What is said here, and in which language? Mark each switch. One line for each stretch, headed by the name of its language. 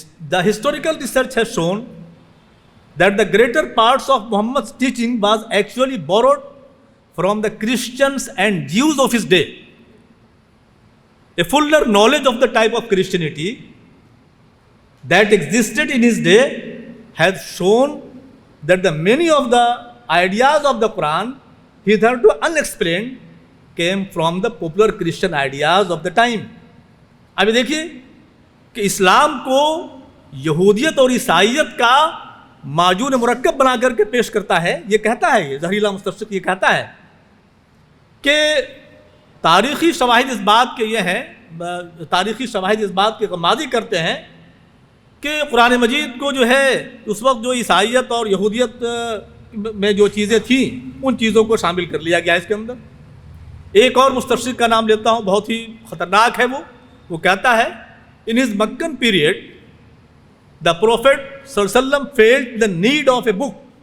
English: The historical research has shown that the greater parts of Muhammad's teaching was actually borrowed from the Christians and Jews of his day. A fuller knowledge of the type of Christianity that existed in his day has shown that the many of the ideas of the Quran, hitherto unexplained, came from the popular Christian ideas of the time.
Urdu: ابھی دیکھیے کہ اسلام کو یہودیت اور عیسائیت کا معجون مرکب بنا کر کے پیش کرتا ہے۔ یہ کہتا ہے، یہ زہریلا مستشرق یہ کہتا ہے کہ تاریخی شواہد اس بات کے یہ ہیں، تاریخی شواہد اس بات کی غمازی کرتے ہیں کہ قرآن مجید کو جو ہے اس وقت جو عیسائیت اور یہودیت میں جو چیزیں تھیں ان چیزوں کو شامل کر لیا گیا اس کے اندر۔ ایک اور مستشرق کا نام لیتا ہوں، بہت ہی خطرناک ہے وہ کہتا ہے
English: in his Meccan period the Prophet صلی اللہ علیہ وسلم felt the need of a book